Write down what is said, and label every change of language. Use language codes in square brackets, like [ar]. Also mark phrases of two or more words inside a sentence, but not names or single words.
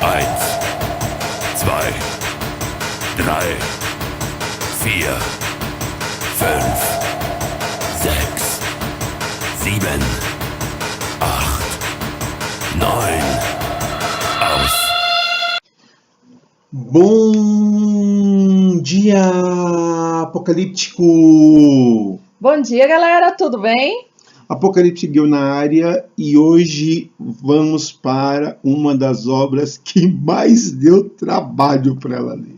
[de] Eins, zwei, drei, vier, fünf, sechs, sieben, acht, neun. Aus. [pt] Bom dia, apocalíptico! Bom dia, galera, tudo bem? Apocalíptico Girl na área, e hoje vamos para uma das obras que mais deu trabalho para ela ler.